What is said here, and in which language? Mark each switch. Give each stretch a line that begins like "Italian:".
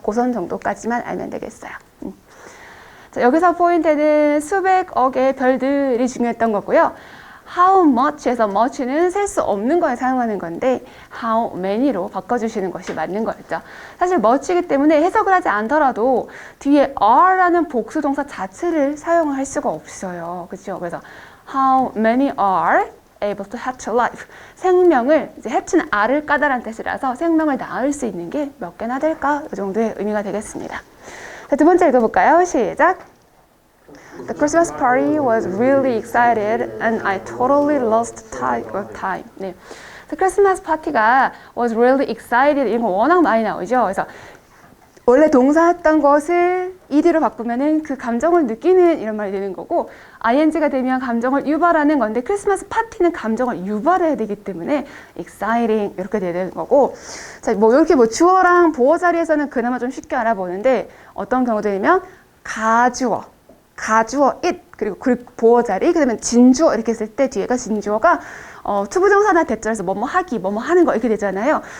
Korean: 고선 정도까지만 알면 되겠어요. 자, 여기서 포인트는 수백억의 별들이 중요했던 거고요. How much에서 much는 셀 수 없는 거에 사용하는 건데 how many로 바꿔주시는 것이 맞는 거였죠. 사실 much이기 때문에 해석을 하지 않더라도 뒤에 are라는 복수동사 자체를 사용할 수가 없어요. 그렇죠? 그래서
English: how many are able to hatch life.
Korean: 생명을, 이제 hatch는 알을 까다란 뜻이라서 생명을 낳을 수 있는 게 몇 개나 될까? 이 정도의 의미가 되겠습니다. 자, 두 번째 읽어볼까요? 시작.
English: The Christmas party was really excited and I totally lost time.
Korean: 네.
English: The Christmas party가 was really excited
Korean: 이런 거 워낙 많이 나오죠. 그래서 원래 동사했던 것을 ed로 바꾸면은 그 감정을 느끼는 이런 말이 되는 거고 ing가 되면 감정을 유발하는 건데 크리스마스 파티는 감정을 유발해야 되기 때문에 exciting 이렇게 되는 거고 자, 뭐 이렇게 뭐 주어랑 보어 자리에서는 그나마 좀 쉽게 알아보는데 어떤 경우들이면 가주어 it 그리고 보어 자리 그다음에 진주어 이렇게 했을 때 뒤에가 진주어가 투부정사나 대절에서 뭐뭐 하기 뭐뭐 하는 거 이렇게 되잖아요.